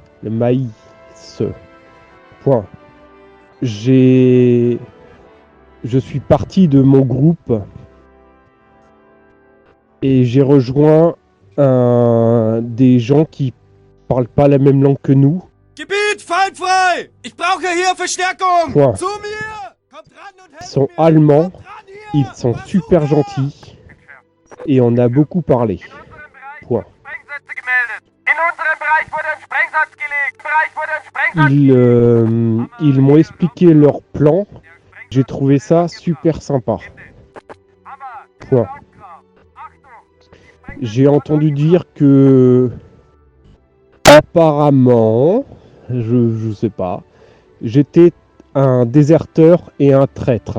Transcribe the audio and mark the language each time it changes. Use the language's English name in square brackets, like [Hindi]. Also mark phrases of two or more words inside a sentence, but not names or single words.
[French] Le maïs. Point. Je suis parti de mon groupe et j'ai rejoint des gens qui parlent pas la même langue que nous. [German] Gebiet feindfrei! Ich brauche hier Verstärkung! [French] Point. [German] Zu mir! Kommt ran und [French] Ils [German] helft [French] sont [German] mir! [French] allemands, [German] Kommt ran hier! [French] ils sont super gentils et on a beaucoup parlé. Point. [German] Sprengsätze gemeldet! In unserem Bereich wurde ein Sprengsatz gelegt! Im Bereich wurde ein Sprengsatz [French] Ils m'ont expliqué leur plan. J'ai trouvé ça super sympa. Point. J'ai entendu dire que apparemment, je sais pas, j'étais un déserteur et un traître.